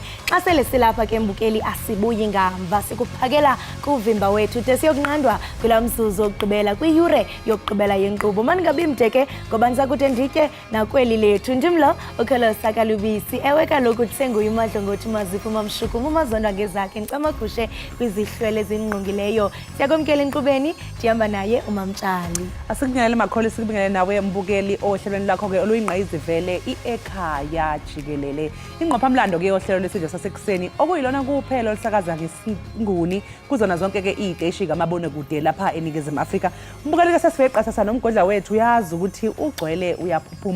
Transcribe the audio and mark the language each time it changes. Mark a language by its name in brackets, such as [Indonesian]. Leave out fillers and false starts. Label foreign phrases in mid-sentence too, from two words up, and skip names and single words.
[Xhosa] Xa sele silapha ke mbukeli asibuyi ngamva, sikuphakela kuvimba wethu de siyokunqandwa kula mzuzu wokugqibela kwiyure yokugqibela yenkqubo. Maningabi mde ke ngoba ndiza kude nditye nakweli lethu. Ndimlo ukholosa kalubisi, ewe kaloku senguye umadlo ngothi maziphuma mshukumo umazondwa ngezakhe ncamagushe kwizihlwele ezingqungileyo. Siyakwamkela enkqubeni, ndihamba naye uMamtshali. [Zulu] Asikubingelele makholi, sikubingelele nawe mbukeli ohlelweni lakho ke oluyingqayizivele Ekhaya Jikelele. Ingqophamlando ke ohlelo lesidlo sasekuseni okuyilona kuphela olusakaza ngesinguni kuzona zonke ke iziteshi kamabonakude lapha eNingizimu Afrika. Mbukeli ke sesiveqasasa nomgodla wethu, uyazi ukuthi ugcwele uyaphuphuma.